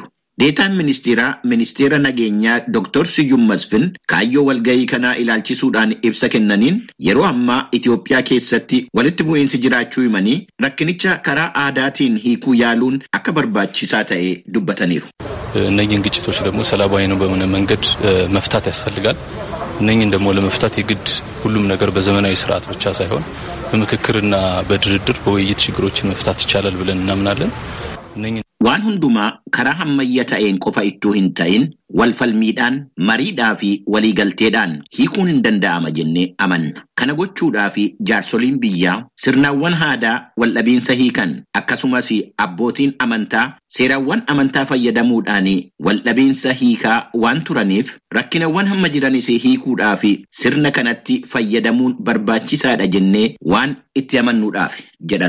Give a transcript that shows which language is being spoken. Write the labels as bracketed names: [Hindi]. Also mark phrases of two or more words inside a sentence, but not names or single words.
[Oromo] Deetaan ministeera nageenyaa Dr. Siyyum Masfin kaayyoo walgahii kanaa ilaalchisuudhaan ibsa kennaniin yeroo ammaa Itoophiyaa keessatti walitti bu'iinsi jiraachuu himanii rakkinicha karaa aadaatiin hiikuu yaaluun akka barbaachisaa ta'e dubbataniiru. [Amharic] እነኚህን ግጭቶች ደግሞ ሰላማዊ ነው በሆነ መንገድ መፍታት ያስፈልጋል። እነኚህን ደግሞ ለመፍታት የግድ ሁሉም ነገር በዘመናዊ ስርዓት ብቻ ሳይሆን በምክክርና በድርድር በውይይት ችግሮችን መፍታት ይቻላል ብለን እናምናለን። [Oromo] Waan hundumaa karaa hammayyaa ta'een qofa ittuu hin ta'in walfalmiidhaan mariidhaa fi waliigalteedhaan hiikuun hin danda'ama jennee amanna. Kana gochuudhaa fi jaarsoliin biyyaa sirnaawwan aadaa waldhabiinsa hiikan akkasumas abbootiin amantaa seerawwan amantaa fayyadamuudhaan waldhabiinsa hiikaa waan turaniif rakkinawwan hamma jiranis hiikuudhaa fi sirna kanatti fayyadamuun barbaachisaadha jennee waan itti amannuudhaaf jedhan.